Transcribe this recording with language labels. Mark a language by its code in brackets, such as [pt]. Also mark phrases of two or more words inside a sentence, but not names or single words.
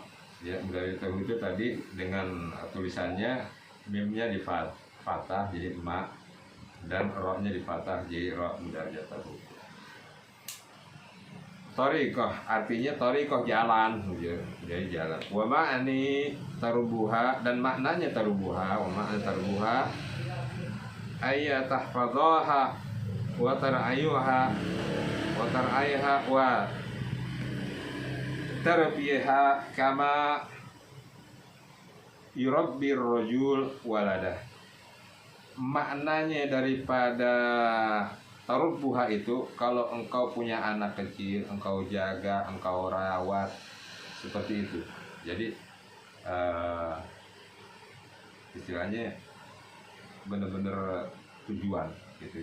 [id] Ya, dari tahu itu tadi dengan tulisannya mimnya di fathah jadi ma, dan ro-nya di fathah jadi ro mudarajatuhu. Thariqah artinya thariqah jalan, jadi jalan. [ar] ومعاني تربها, [id] dan maknanya [ar] تربها ومعاني تربها أي تحفظها وترعاها وترعاها وتربيها كما يربي الرجل ولده. [id] Maknanya daripada tarubuha itu, kalau engkau punya anak kecil, engkau jaga, engkau rawat, seperti itu. Jadi istilahnya benar-benar tujuan gitu.